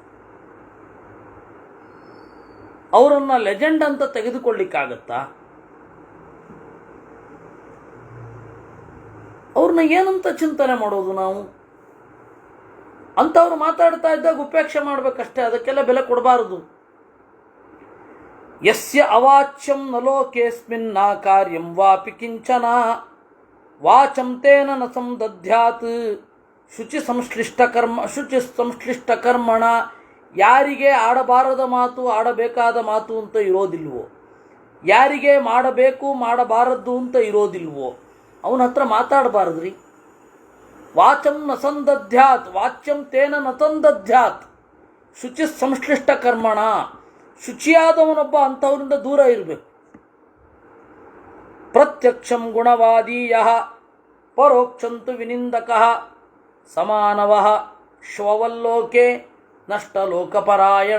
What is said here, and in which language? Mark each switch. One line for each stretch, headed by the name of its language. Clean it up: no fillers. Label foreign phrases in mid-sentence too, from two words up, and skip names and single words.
Kannada: ಅವರನ್ನು ಲೆಜೆಂಡ್ ಅಂತ ತೆಗೆದುಕೊಳ್ಳಿಕ್ಕಾಗತ್ತಾ? ಅವ್ರನ್ನ ಏನಂತ ಚಿಂತನೆ ಮಾಡೋದು ನಾವು? ಅಂಥವ್ರು ಮಾತಾಡ್ತಾ ಇದ್ದಾಗ ಉಪೇಕ್ಷೆ ಮಾಡಬೇಕಷ್ಟೇ, ಅದಕ್ಕೆಲ್ಲ ಬೆಲೆ ಕೊಡಬಾರದು.
Sanskrit: ಯಸ್ಯ ಅವಾಚ್ಯಂ ನ ಲೋಕೇಸ್ಮಿನ್ ನ ಕಾರ್ಯಂ ವಾಪಿ ಕಿಂಚನ ವಾಚಂ ತೇನ ನ ಸಂದಧ್ಯಾತ್ ಶುಚಿ ಸಂಶ್ಲಿಷ್ಟ ಕರ್ಮಣ.
Kannada: ಯಾರಿಗೆ ಆಡಬಾರದ ಮಾತು ಆಡಬೇಕಾದ ಮಾತು ಅಂತ ಇರೋದಿಲ್ವೋ, ಯಾರಿಗೆ ಮಾಡಬೇಕು ಮಾಡಬಾರದ್ದು ಅಂತ ಇರೋದಿಲ್ವೋ ಅವನ ಹತ್ರ ಮಾತಾಡಬಾರದ್ರಿ.
Sanskrit: ವಾಚಂ ನ ಸಂದಧ್ಯಾತ್ ವಾಚ್ಯಂ ತೇನ ನ ಸಂದಧ್ಯಾತ್ ಶುಚಿ ಸಂಶ್ಲಿಷ್ಟ ಕರ್ಮಣ.
Kannada: ಶುಚಿಯಾದವನೊಬ್ಬ ಅಂಥವರಿಂದ ದೂರ ಇರಬೇಕು.
Sanskrit: ಪ್ರತ್ಯಕ್ಷಂ ಗುಣವಾದೀಯ ಪರೋಕ್ಷಂತು ವಿನಿಂದಕಃ ಸಮಾನವ ಶ್ವವಲ್ಲೋಕೆ ನಷ್ಟಲೋಕಪರಾಯಣ.